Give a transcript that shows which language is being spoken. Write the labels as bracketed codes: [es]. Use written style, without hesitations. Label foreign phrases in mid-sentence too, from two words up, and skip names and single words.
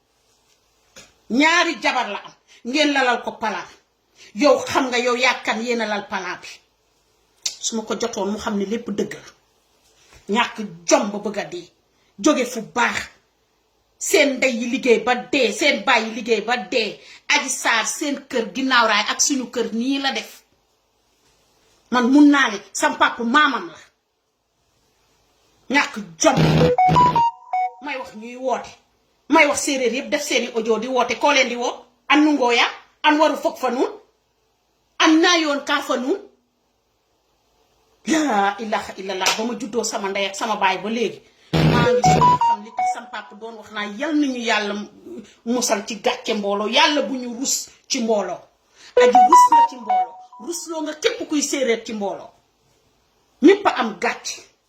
[wo] am ngeen lalal ko palaan yow xam nga yow yàkkan yéen a lal palaan bi su ma ko jotoon mu xam ne lépp dëgg la ñàkk jom ba bëgg a dee jóge fu baax seen ndey yi liggéey ba dee seen baay yi liggéey ba dee Adji Sarr seen kër ginnaaw raay ak suñu kër nii la def man mun naa ne sam papa maamam la ñàkk jom may wax ñuy woote may wax séeréer yëpp def seeni audio di woote koo leen di woo [srr] an nungoo ya an waru foog fa nuun an naa yoon kaa fa nuun [ar] لا إله إلا الله [wo] ba ma juddoo sama ndey ak sama baay ba léegi maa ngi soo xam li tax sam papa doon wax naa yal nañu yàlla musal ci gàcce mbooloo yàlla bu ñu rus ci mbooloo aji rus la ci mbooloo rusloo nga képp kuy séeréer ci mbooloo ñépp a am gàcce